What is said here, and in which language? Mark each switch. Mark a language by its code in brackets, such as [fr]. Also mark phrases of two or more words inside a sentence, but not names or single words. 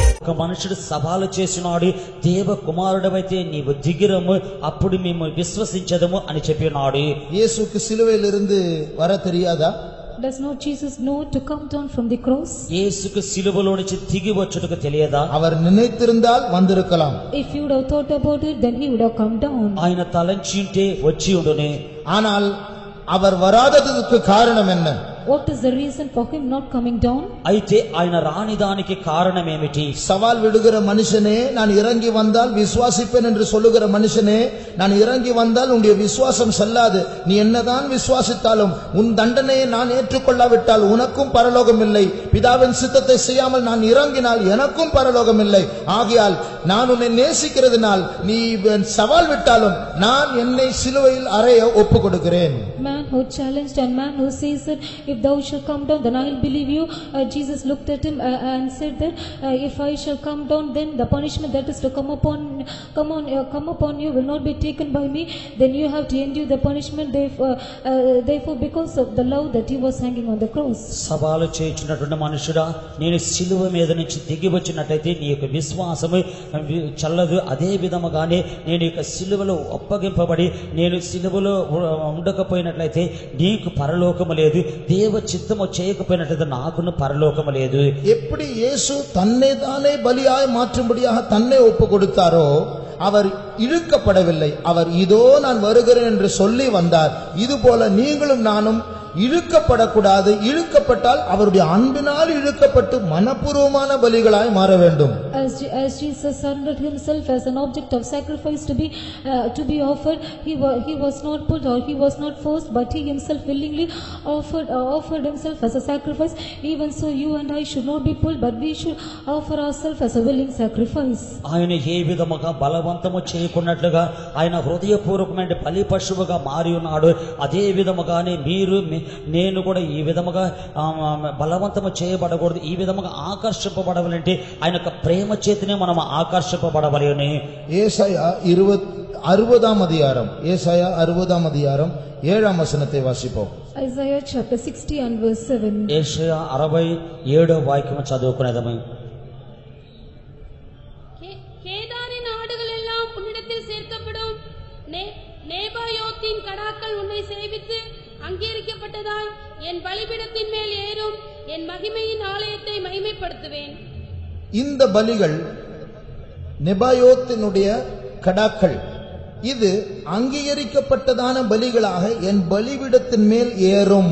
[te] ఒక మనుషుడు సవాలు చేసినాడు, దేవ కుమారుడవైతే నీవు దిగిరము, అప్పుడు మేము విశ్వసించదము అని చెప్పినాడు. [ta] இயேசுக்கு சிலுவையிலிருந்து வர தெரியாதா? [en] Does not Jesus know to come down from the cross? [te] యేసుకు సిలువలో నుంచి దిగి వచ్చుటకు తెలియదా? [ta] அவர் நினைத்திருந்தால் வந்திருக்கலாம். [en] If you would have thought about it, then he would have come down. [te] ఆయన తలంచి ఉంటే వచ్చి ఉండునే. [ta] ஆனால் அவர் வராததற்கு காரணம் என்ன? [en] What is the reason for him not coming down? [te] అయితే ఆయన రాని దానికి కారణం ఏమిటి? [ta] சவால் விடுகிற மனுஷனே, நான் இறங்கி வந்தால் விசுவாசிப்பேன் என்று சொல்லுகிற மனுஷனே, நான் இறங்கி வந்தால் உன்னுடைய விசுவாசம் செல்லாது. நீ என்னதான் விசுவாசித்தாலும் உன் தண்டனையை நான் ஏற்றுக்கொள்ளாவிட்டால் உனக்கும் பரலோகம் இல்லை. பிதாவின் சித்தத்தை செய்யாமல் நான் இறங்கினால் எனக்கும் பரலோகம் இல்லை. ஆகையால் நான் உன்னை நேசிக்கிறதுனால் நீ சவால் விட்டாலும் நான் என்னை சிலுவையில் அறைய ஒப்பு கொடுக்கிறேன். [en] Man who challenged and man who says that if thou shalt come down, then I will believe you. Jesus looked at him and said that if I shall come down, then the punishment that is to come upon you will not be taken by me. Then you have to endure the punishment. Therefore, because of the love that he was hanging on the cross. [te] సవాలు చేయించినటువంటి మనుషుడా, నేను సిలువ మీద నుంచి దిగి వచ్చినట్లయితే నీ యొక్క విశ్వాసము చల్లదు. అదే విధముగానే నేను యొక్క సిలువలో ఒప్పగింపబడి నేను సిలువలో ఉండకపోయినట్లయితే నీకు పరలోకము లేదు, దేవ చిత్తము చేయకపోయినట్లయితే నాకును పరలోకము లేదు. [ta] எப்படி இயேசு தன்னை தானே பலியாய் மாற்றும்படியாக தன்னை ஒப்பு கொடுத்தாரோ, அவர் இழுக்கப்படவில்லை. அவர் இதோ நான் வருகிறேன் என்று சொல்லி வந்தார். இதுபோல நீங்களும் நானும் இழுக்கப்படக்கூடாது. இழுக்கப்பட்டால் அவருடைய அன்பினால் இழுக்கப்பட்டு மனப்பூர்வமான பலிகளாய் மாற வேண்டும். [en] As Jesus surrendered himself as an object of sacrifice to be offered, he was not pulled or he was not forced, but he himself willingly offered himself as a sacrifice. Even so, you and I should not be pulled, but we should offer ourselves as a willing sacrifice. [te] ఆయన ఏ విధముగా బలవంతము చేయకున్నట్లుగా ఆయన హృదయపూర్వకమైన బలి పశువుగా మారి ఉన్నాడు. అదే విధముగానే మీరు నేను కూడా ఈ విధముగా బలవంతము చేయబడకూడదు. ఈ విధముగా ఆకర్షింపబడవాలంటే ఆయన యొక్క ప్రేమ చేతనే మనం ఆకర్షింపబడవాలి అని. [ta] ஏசாயா 60ஆம் அதிகாரம், ஏசாயா 60ஆம் அதிகாரம் 7ஆம் வசனத்தை வாசிப்போம். [en] Isaiah chapter 60 and verse 7. [te] ఏషయా 67వ వాక్యం చదువుకునేదము. [ta] கேதாரின் ஆடுகள் எல்லாம் உன்னிடத்தில் சேர்க்கப்படும். நேபாயோத்தின் கடாக்கள் உன்னை சேவித்து அங்கீகரிக்கப்பட்டதால் என் பலிபீடத்தின் மேல் ஏறும். என் மகிமையின் ஆலயத்தை மகிமைப்படுத்துவேன். இந்த பலிகள் நெபாயோத்தினுடைய கடாக்கள், இது அங்கீகரிக்கப்பட்டதான பலிகளாக என் பலிபீடத்தின் மேல் ஏறும்.